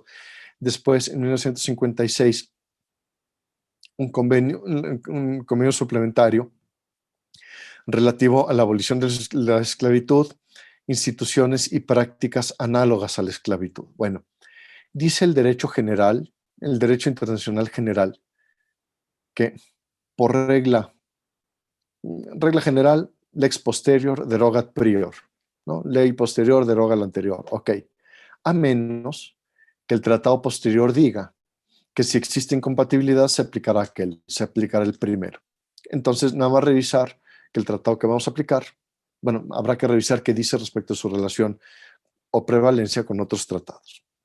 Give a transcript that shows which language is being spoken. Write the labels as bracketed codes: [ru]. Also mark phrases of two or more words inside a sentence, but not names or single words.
[es] Después, en 1956, un convenio suplementario relativo a la abolición de la esclavitud, instituciones y prácticas análogas a la esclavitud. Bueno, dice el derecho general, el derecho internacional general, que por regla general, [la] lex posterior derogat prior, [es] ¿no? Ley posterior deroga la anterior, ok. A menos que el tratado posterior diga que si existe incompatibilidad se aplicará se aplicará el primero. Entonces, nada más revisar que el tratado que vamos a aplicar, bueno, habrá que revisar qué dice respecto a su relación o prevalencia con otros tratados.